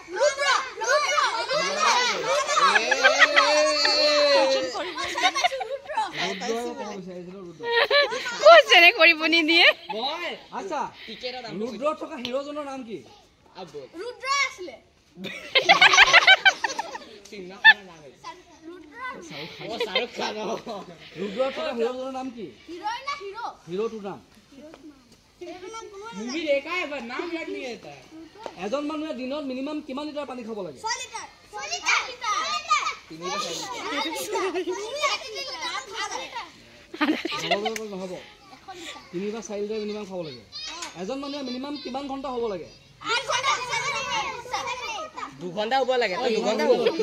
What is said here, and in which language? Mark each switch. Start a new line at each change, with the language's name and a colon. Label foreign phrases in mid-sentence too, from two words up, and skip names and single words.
Assamese: কোচেনে কৰিব নি দিয়ে আচ্ছা ৰুদ্ৰ থকা হিৰোজনৰ নাম কি ৰুদ্ৰ আছিলে शाहरुख खान ৰুদ্ৰ থকা হিৰোজনৰ নাম কি হিৰোইন না হিৰো হিৰোটোৰ নাম
Hindi: मूवी देखा है पर नाम याद नहीं रहता
Assamese: এজন মানুহে দিনত মিনিমাম কিমান লিটাৰ পানী খাব লাগে 6 লিটাৰ 6 লিটাৰ নহব 3 বা 4 লিটাৰ মিনিমাম খাব লাগে এজন মানুহে মিনিমাম কিমান ঘন্টা হ'ব লাগে 2 ঘন্টা হ'ব লাগে তো 2 ঘন্টা হ'ব